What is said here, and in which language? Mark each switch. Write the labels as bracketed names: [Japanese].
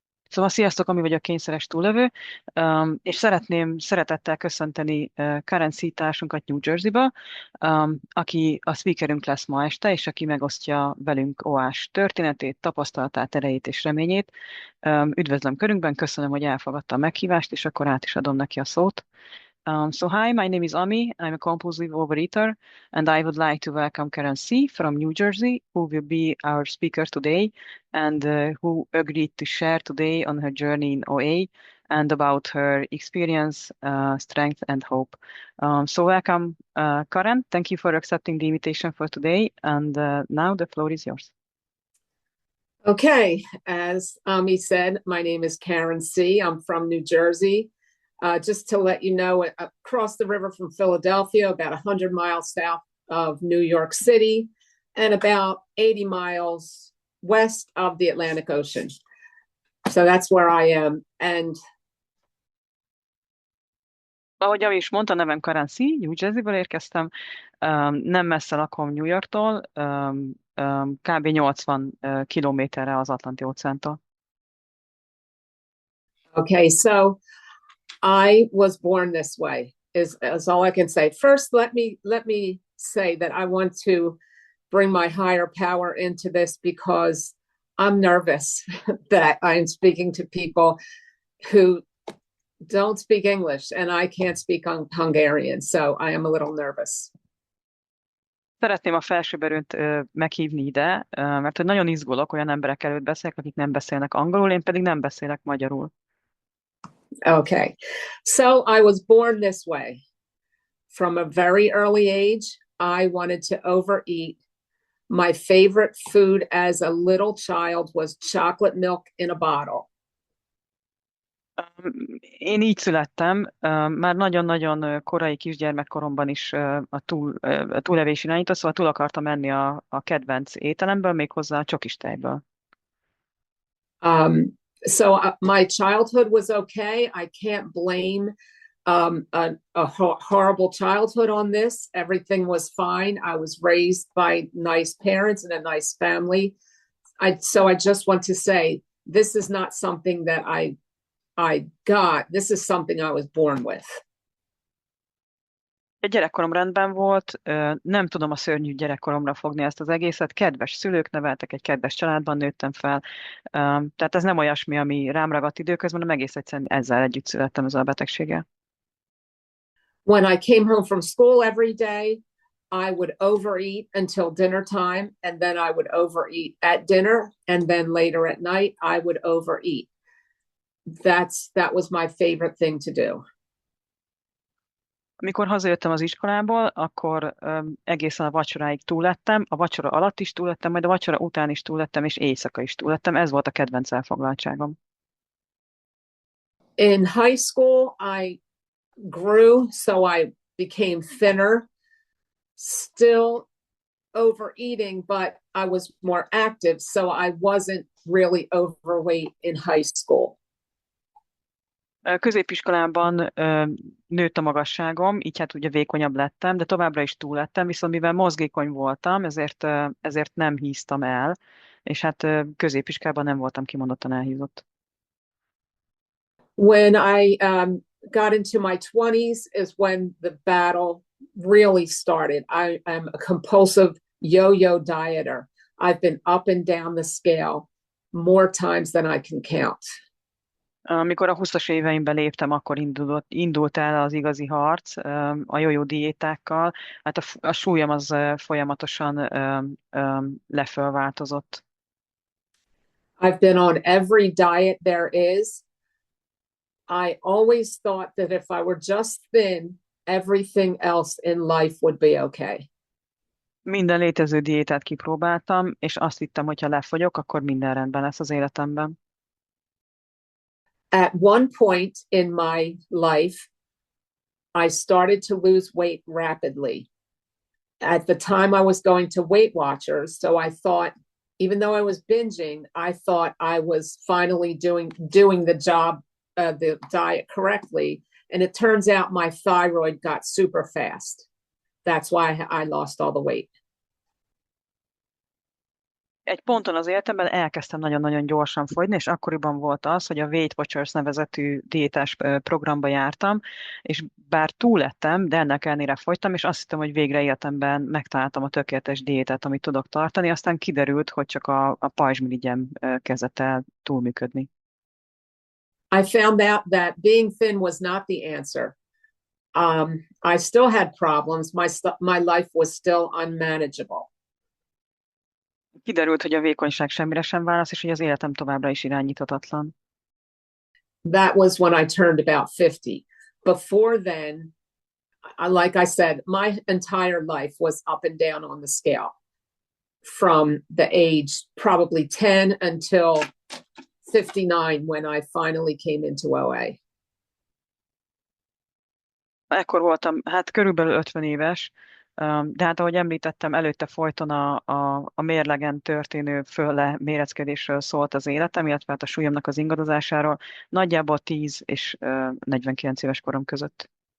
[Hungarian] Szóval sziasztok, Ami vagyok, kényszeres túllövő, és szeretném szeretettel köszönteni Karen társunkat New Jersey-ba, aki a speakerünk lesz ma este, és aki megosztja velünk OAS történetét, tapasztalatát, erejét és reményét. Üdvözlöm körünkben, köszönöm, hogy elfogadta a meghívást, és akkor át is adom neki a szót. [English] So hi, my name is Ami. I'm a compulsive overeater, and I would like to welcome Karen C. from New Jersey, who will be our speaker today, and who agreed to share today on her journey in OA and about her experience, strength, and hope. So welcome, Karen. Thank you for accepting the invitation for today, and now the floor is yours. Okay, as Ami said, my name is Karen C. I'm from New Jersey. Just to let you know, across the river from Philadelphia, about 100 miles south of New York City, and about 80 miles west of the Atlantic Ocean. So that's where I am. And [Hungarian] ahogy is mondta, nevem Karen C., New Jersey-ből érkeztem, nem messze lakom New Yorktól, kb. 80 kilométerre az Atlanti-óceántól. [English] Okay, so I was born this way is all I can say. First, let me say that I want to bring my higher power into this because I'm nervous that I'm speaking to people who don't speak English and I can't speak Hungarian, so I am a little nervous. [Hungarian] Szeretném a felsőbb meghívni ide, mert hogy nagyon izgulok, olyan emberek előtt beszélek, akik nem beszélnek angolul, én pedig nem beszélek magyarul. [English] Okay, so I was born this way. From a very early age, I wanted to overeat. My favorite food as a little child was chocolate milk in a bottle. [Hungarian] Én így születtem, már nagyon-nagyon korai kisgyermekkoromban is a túlevés irányított, szóval túl akartam menni a kedvenc ételemből, méghozzá a csokis tejből. [English] So my childhood was okay. I can't blame a horrible childhood on this. Everything was fine. I was raised by nice parents and a nice family. So I just want to say this is not something that I got. This is something I was born with. [Hungarian] A gyerekkorom rendben volt, nem tudom a szörnyű gyerekkoromra fogni ezt az egészet. Kedves szülők neveltek, egy kedves családban nőttem fel. Tehát ez nem olyasmi, ami rám ragadt időközben, hanem egész egyszerűen ezzel együtt születtem, ezzel a betegséggel. [English] When I came home from school every day, I would overeat until dinner time, and then I would overeat at dinner, and then later at night I would overeat. That was my favorite thing to do. [Hungarian] Amikor hazajöttem az iskolából, akkor egészen a vacsoráig túlettem, a vacsora alatt is túlettem, majd a vacsora után is túlettem, és éjszaka is túlettem. Ez volt a kedvenc elfoglaltságom. [English] In high school, I grew, so I became thinner, still overeating, but I was more active, so I wasn't really overweight in high school. [Hungarian] Középiskolában nőtt a magasságom, így hát ugye vékonyabb lettem, de továbbra is túl lettem, viszont mivel mozgékony voltam, ezért nem híztam el, és hát középiskolában nem voltam kimondottan elhízott. [English] When I got into my 20s is when the battle really started. I am a compulsive yo-yo dieter. I've been up and down the scale more times than I can count. [Hungarian] Amikor a 20-as éveimbe léptem, akkor indult el az igazi harc a jó diétákkal. Hát a súlyom az folyamatosan lefölváltozott. [English] I've been on every diet there is. I always thought that if I were just thin, everything else in life would be okay. [Hungarian] Minden létező diétát kipróbáltam, és azt hittem, hogy ha lefogyok, akkor minden rendben lesz az életemben. [English] At one point in my life, I started to lose weight rapidly. At the time, I was going to Weight Watchers, so I thought, even though I was binging, I thought I was finally doing the job, the diet correctly. And it turns out my thyroid got super fast. That's why I lost all the weight. [Hungarian] Egy ponton az életemben elkezdtem nagyon-nagyon gyorsan fogyni, és akkoriban volt az, hogy a Weight Watchers nevezetű diétás programba jártam, és bár túlettem, de ennek ellenére fogytam, és azt hittem, hogy végre életemben megtaláltam a tökéletes diétát, amit tudok tartani, aztán kiderült, hogy csak a pajzsmirigyem kezdett el túlműködni. [English] I found out that being thin was not the answer. I still had problems. My life was still unmanageable. [Hungarian] Kiderült, hogy a vékonyság semmire sem válasz, és hogy az életem továbbra is irányíthatatlan. [English] That was when I turned about 50. Before then, like I said, my entire life was up and down on the scale from the age probably 10 until 59 when I finally came into OA. [Hungarian] Ekkor voltam, hát körülbelül 50 éves, de hát ahogy említettem, előtte folyton a mérlegen történő fölle méreckedésről szólt az életem, illetve hát a súlyomnak az ingadozásáról, nagyjából 10 és 49 éves korom között.